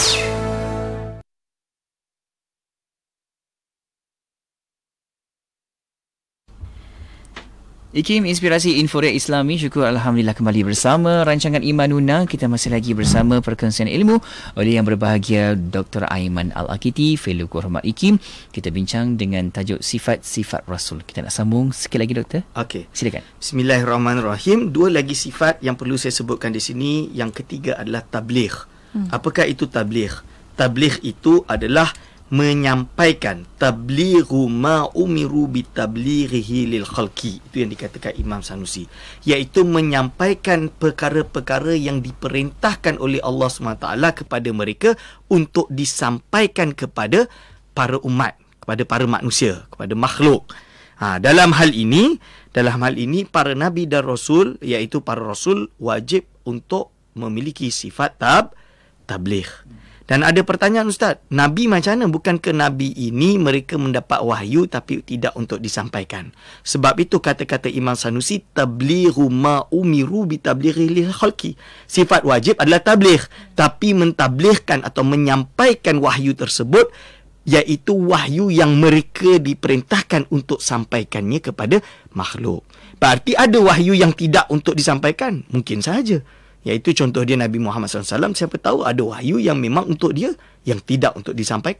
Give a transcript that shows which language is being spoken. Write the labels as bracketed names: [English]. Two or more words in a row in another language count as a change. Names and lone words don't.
[Malay] IKIM, Inspirasi Inforia Islami. Syukur Alhamdulillah kembali bersama rancangan Imanuna. Kita masih lagi bersama perkongsian ilmu oleh yang berbahagia Dr. Aiman Al-Akiti, Fellow Kehormat IKIM. Kita bincang dengan tajuk sifat-sifat Rasul. Kita nak sambung sikit lagi doktor. Okey. Silakan. Bismillahirrahmanirrahim. 2 lagi sifat yang perlu saya sebutkan di sini. Yang ketiga adalah tabligh. Apakah itu tabligh? Tabligh itu adalah menyampaikan, [Arabic] تبليغ ما أمروا بتبليغه للخلق. [Malay] Itu yang dikatakan Imam Sanusi, iaitu menyampaikan perkara-perkara yang diperintahkan oleh Allah SWT kepada mereka untuk disampaikan kepada para umat, kepada para manusia, kepada makhluk. Dalam hal ini para nabi dan rasul, iaitu para rasul, wajib untuk memiliki sifat tabligh. Dan ada pertanyaan, Ustaz, Nabi macam mana? Bukankah Nabi ini mereka mendapat wahyu tapi tidak untuk disampaikan? Sebab itu kata-kata Imam Sanusi, [Arabic] تبليغ ما أمروا بتبليغ للخلق. [Malay] Sifat wajib adalah tabligh, tapi mentablighkan atau menyampaikan wahyu tersebut, iaitu wahyu yang mereka diperintahkan untuk sampaikannya kepada makhluk. Berarti ada wahyu yang tidak untuk disampaikan? Mungkin saja. Iaitu contoh dia Nabi Muhammad SAW, siapa tahu ada wahyu yang memang untuk dia, yang tidak untuk disampaikan.